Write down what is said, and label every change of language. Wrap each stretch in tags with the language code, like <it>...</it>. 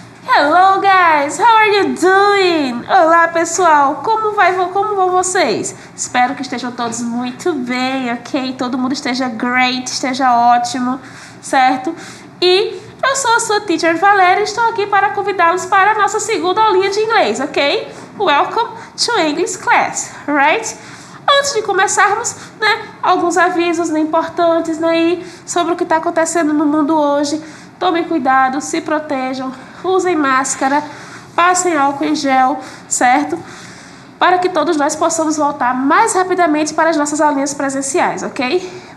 <en>Hello guys, how are you doing?</en> <pt>Olá pessoal, como vão vocês? Espero que estejam todos muito bem, ok? Todo mundo esteja great, esteja ótimo, certo? E eu sou a sua teacher Valéria e estou aqui para convidá-los para a nossa segunda aulinha de inglês, ok?</pt> <en>Welcome to English class, right?</en> <pt>Antes de começarmos, alguns avisos importantes sobre o que está acontecendo no mundo hoje. Tomem cuidado, se protejam, usem máscara, passem álcool em gel, certo? Para que todos nós possamos voltar mais rapidamente para as nossas aulinhas presenciais, ok?</pt>